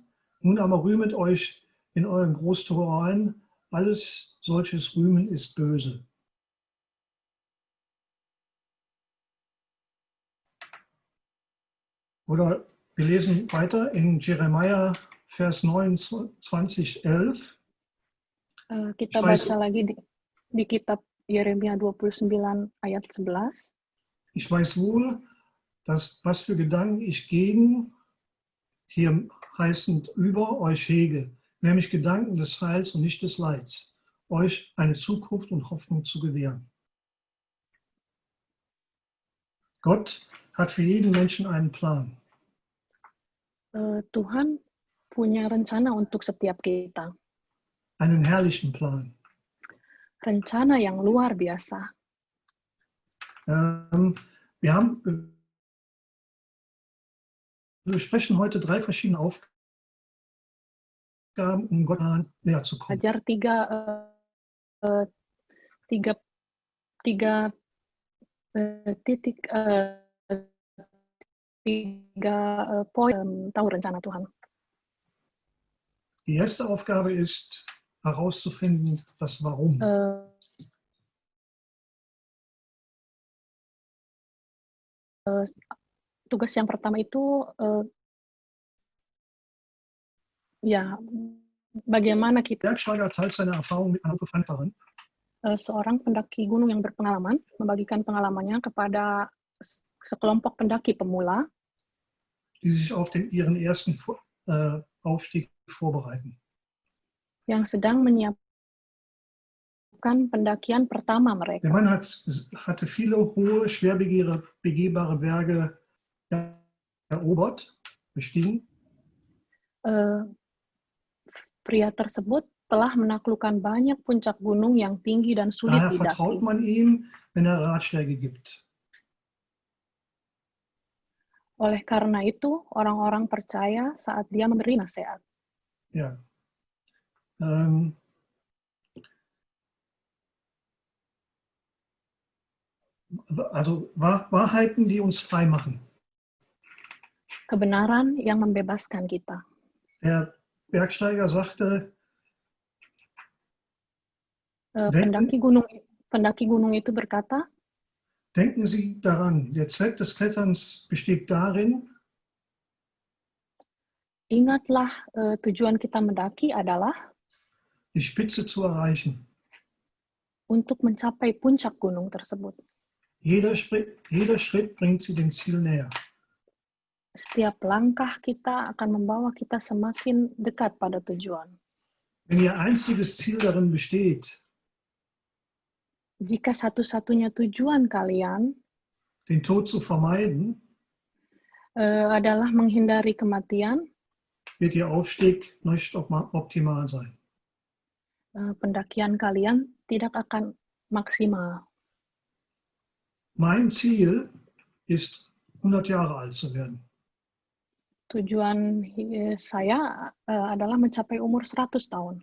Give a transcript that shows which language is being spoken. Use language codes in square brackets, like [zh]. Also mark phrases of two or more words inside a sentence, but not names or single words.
[de] Nun aber rühmet euch in euren Großturereien, alles solches Rühmen ist böse. Oder wir lesen weiter in Jeremia Vers 29, 11. [id] Kita baca lagi di kitab Yeremia 29 ayat 11. [de] Ich weiß wohl, dass was für Gedanken ich gegen, hier heißend über euch hege, nämlich Gedanken des Heils und nicht des Leids, euch eine Zukunft und Hoffnung zu gewähren. Gott hat für jeden Menschen einen Plan. [id] Tuhan punya rencana untuk setiap kita. [de] Einen herrlichen Plan. [id] Rencana yang luar biasa. [de] Wir sprechen heute 3 verschiedene Aufgaben, um Gott näher zu kommen. [id] Ajar tiga poin tahu rencana Tuhan. [de] Die erste Aufgabe ist, herauszufinden, das Warum. [id] Tugas yang pertama itu ya bagaimana kita [de] Bergsteiger teilt seine Erfahrung mit einer Befreundin. [id] Seorang pendaki gunung yang berpengalaman membagikan pengalamannya kepada sekelompok pendaki pemula [de] die sich auf ihren ersten Aufstieg vorbereiten. [id] Yang sedang menyiapkan pendakian pertama mereka. [de] Der Mann hatte viele hohe, schwer begehbare Berge erobert, bestiegen. [id] Pria tersebut telah menaklukkan banyak puncak gunung yang tinggi dan sulit [de] Daher [id] didaki. [de] vertraut man ihm, wenn er Ratschläge gibt. [id] Oleh karena itu, orang-orang percaya saat dia memberi nasihat. [de] Ja. Also Wahrheiten, die uns frei machen. [id] Kebenaran yang membebaskan kita. [de] Der Bergsteiger sagte, [id] pendaki gunung itu berkata, [de] denken Sie daran, der Zweck des Kletterns besteht darin, [id] ingatlah tujuan kita mendaki adalah [de] die Spitze zu erreichen. [id] Untuk mencapai puncak gunung tersebut. [de] Jeder Schritt bringt Sie dem Ziel näher. [id] Setiap langkah kita akan membawa kita semakin dekat pada tujuan. [de] Wenn Ihr einziges Ziel darin besteht, [id] jika satu-satunya tujuan kalian [de] den Tod zu vermeiden, [id] adalah menghindari kematian, [de] wird Ihr Aufstieg nicht optimal sein. [id] Pendakian kalian tidak akan maksimal. [de] Mein Ziel ist, 100 Jahre alt zu werden. [id] Tujuan saya adalah mencapai umur 100 tahun.